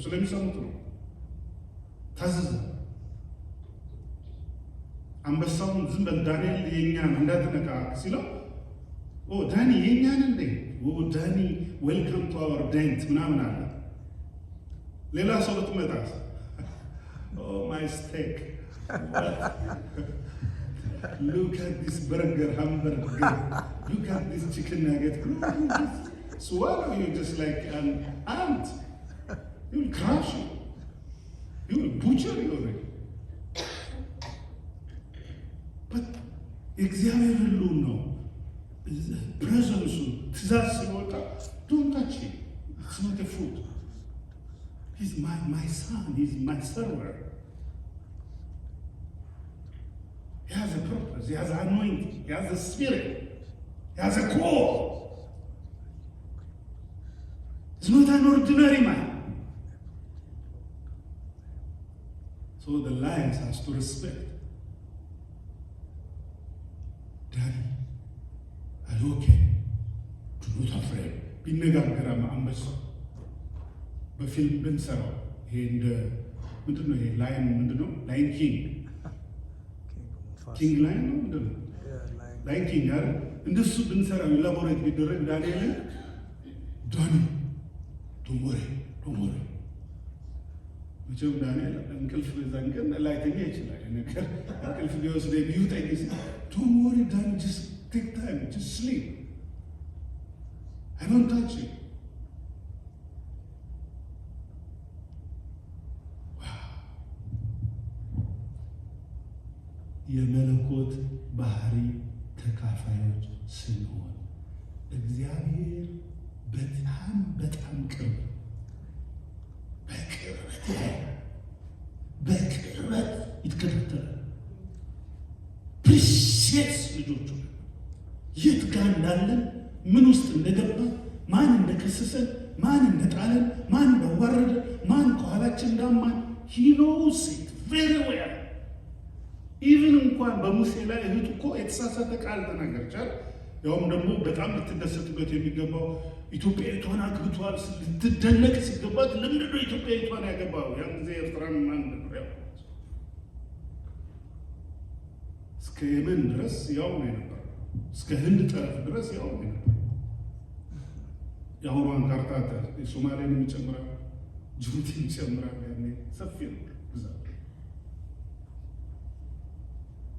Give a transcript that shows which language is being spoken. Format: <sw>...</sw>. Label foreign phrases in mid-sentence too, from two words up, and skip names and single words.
<am>ስለሚሰሙት ነው። ታዘዘ። አንበሳውን ዝም በል ዳንኤል የኛ ነው እንዳትነካ ሲለው ዳኒ የኛን እንዴ ዳኒ</am> <en>welcome to our den</en> <am>ምናምን አለ። ሌላ ሰው ብትመጣት</am> <en>my steak look at this burger hamburger look at this chicken nugget swallow you just like an ant. You will crush you. You will butcher you already.</en> <am>But እግዚአብሔር ሁሉ ነው ፕሬዘንሱ ትእዛዝ ሲወጣ</am> <en>don't touch him. It's not a food. He's my son. He's my server. He has a purpose. He has an anointing. He has a spirit. He has a call. He's not an ordinary man. So the lions has to respect. Daddy, are you okay? Do not afraid.</en> <am>ቢነጋገር አንበሳ በፊልም ብንሰራው ይሄ እንደ ምንድን ነው? ይሄ ላይን ምንድን ነው? ላይን ኪንግ ላይን ነው ምንድን ነው? ላይን ኪንግ አይደል? እንደሱ ብንሰራው ኢላቦሬት ቢደረግ ዳንኤልን ዳኒ</am> <en>don't worry</en> <am>መቼም ዳንኤል እንቅልፍ በዛን ቀን ላይተኛ ይችላል። ነገር እንቅልፍ ቢወስደ ቢውጠኝ</am> <en>don't worry Danny just take time just sleep I don't touch you.</en> <am>የመለኮት ባህሪ ተካፋዮች ስንሆን እግዚአብሔር በጣም ቅርብ በቅርበት ይትከታተላል። ፕሪሲየስ ልጆቹ የት ጋር እንዳለን፣ ምን ውስጥ እንደገባ፣ ማን እንደከሰሰን፣ ማን እንደጣለን፣ ማን እንዳዋረደ፣ ማን ከኋላችን እንዳማን</am> <en>he knows it very well.</en> <am>ኢቭን እንኳን በሙሴ ላይ እህቱ እኮ የተሳሳተ ቃል ተናገረቻል። ያውም ደግሞ በጣም ልትደሰትበት የሚገባው ኢትዮጵያዊቷን አግብቷል ልትደነቅ ሲገባት ለምንድን ነው ኢትዮጵያዊቷን ያገባው? ያን ጊዜ ኤርትራን ማን ነበር ያው እስከ የመን ድረስ ያው ነው የነበረው። እስከ ህንድ ጠረፍ ድረስ ያው ነው የነበረው። የአሁኗን ካርታ የሶማሌን ይጨምራል፣ ጅቡቲን ይጨምራል። ያኔ ሰፊ ነው ብዛት።</am>